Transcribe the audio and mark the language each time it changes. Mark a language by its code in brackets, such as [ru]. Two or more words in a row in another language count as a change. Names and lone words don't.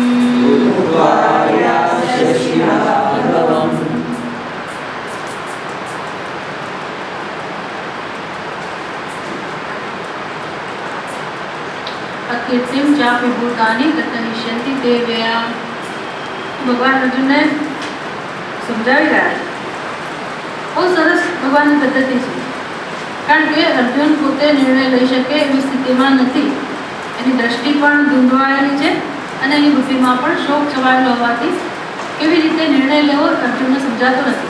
[sa] अकीर्तिम चापि भूतानि ततनिष्यन्ति ते व्ययाम्। [hi] भगवान अर्जुन ने [gu] समझाવી રહ્યા છે બહુ સરસ ભગવાનની પદ્ધતિ છે, કારણ કે અર્જુન પોતે નિર્ણય લઈ શકે એવી સ્થિતિમાં નથી. એની દ્રષ્ટિ પણ ધૂંધવાયેલી છે અને એની બુદ્ધિમાં પણ શોક છવાયેલો હોવાથી કેવી રીતે નિર્ણય લેવો અર્જુનને સમજાતો નથી.